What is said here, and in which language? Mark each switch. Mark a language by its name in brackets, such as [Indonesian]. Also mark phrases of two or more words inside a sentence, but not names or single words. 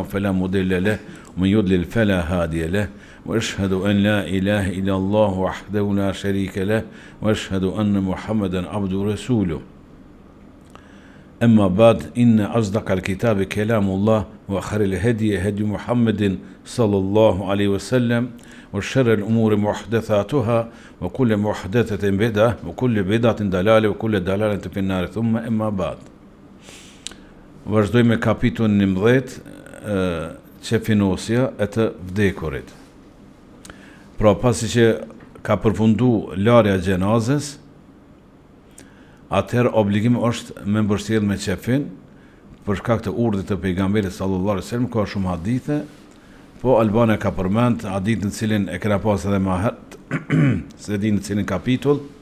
[Arabic] فلا مضل له ومن يضلل فلا هادي له وأشهد أن لا إله إلا الله وحده لا شريك له وأشهد أن محمدا عبده ورسوله أما بعد إن أصدق الكتاب كلام الله وخير الهدي هدي محمد صلى الله عليه وسلم وشر الأمور محدثاتها وكل محدثة بدعة وكل بدعة ضلالة وكل ضلالة في النار ثم أما بعد. [Albanian] Vazhdojmë me kapitullin 11, qefinosja e të vdekurit. Pra pasi që ka përfundu larja gjenazës, atëherë obligimi është me mbështjellë me qefin, për shkak të urdhit të pejgamberit [Arabic] صلى الله عليه وسلم, [Albanian] ka shumë hadithe, po Albania ka përmend hadithin në cilin e kena pas edhe më herët, se di në cilin kapitull,